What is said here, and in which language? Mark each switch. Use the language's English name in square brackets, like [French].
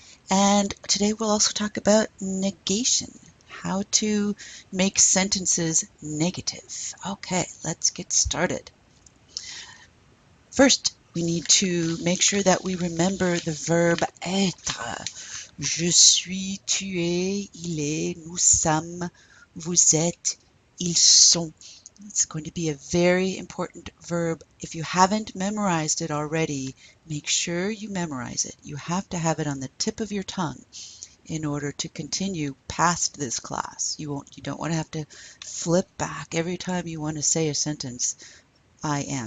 [English] And today we'll also talk about negation, how to make sentences negative. Okay, let's get started. First, we need to make sure that we remember the verb être. [French] Je suis, tu es, il est, nous sommes, vous êtes, ils sont. [English] It's going to be a very important verb. If you haven't memorized it already, make sure you memorize it. You have to have it on the tip of your tongue in order to continue past this class. You don't want to have to flip back every time you want to say a sentence. I am.